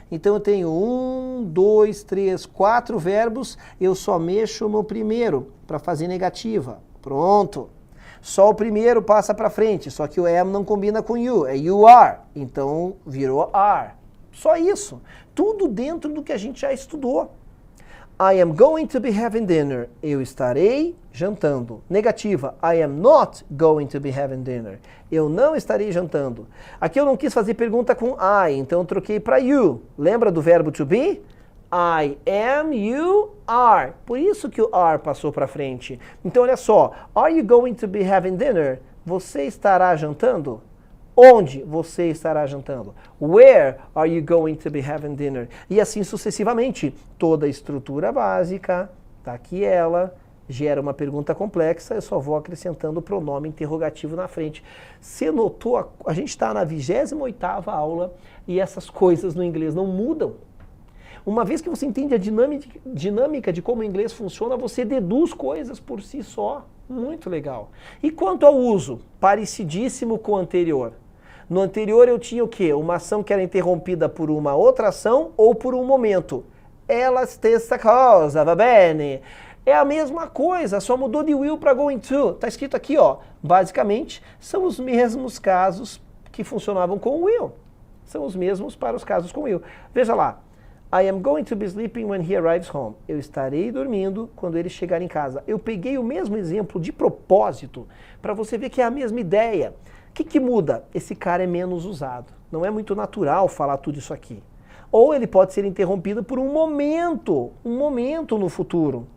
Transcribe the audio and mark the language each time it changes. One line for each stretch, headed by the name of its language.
Portuguese: Então eu tenho 1, 2, 3, 4 verbos, eu só mexo no primeiro para fazer negativa. Pronto. Só o primeiro passa para frente, só que o am não combina com you, é you are. Então virou are. Só isso. Tudo dentro do que a gente já estudou.
English: I am going to be having dinner.
Portuguese: Eu estarei jantando. Negativa.
English: I am not going to be having dinner.
Portuguese: Eu não estarei jantando. Aqui eu não quis fazer pergunta com I, então eu troquei para you. Lembra do verbo to be?
English: I am, you are.
Portuguese: Por isso que o are passou para frente. Então olha só.
English: Are you going to be having dinner?
Portuguese: Você estará jantando? Onde você estará jantando?
English: Where are you going to be having dinner?
Portuguese: E assim sucessivamente. Toda a estrutura básica, tá aqui ela, gera uma pergunta complexa, eu só vou acrescentando o pronome interrogativo na frente. Você notou? A gente está na 28ª aula e essas coisas no inglês não mudam. Uma vez que você entende a dinâmica de como o inglês funciona, você deduz coisas por si só. Muito legal. E quanto ao uso? Parecidíssimo com o anterior. No anterior eu tinha o quê? Uma ação que era interrompida por uma outra ação ou por um momento.
Italian: Ela stessa cosa, va bene?
Portuguese: É a mesma coisa, só mudou de will para going to. Está escrito aqui, ó. Basicamente, são os mesmos casos que funcionavam com o will. São os mesmos para os casos com will. Veja lá.
English: I am going to be sleeping when he arrives home.
Portuguese: Eu estarei dormindo quando ele chegar em casa. Eu peguei o mesmo exemplo de propósito para você ver que é a mesma ideia. O que muda? Esse cara é menos usado. Não é muito natural falar tudo isso aqui. Ou ele pode ser interrompido por um momento no futuro.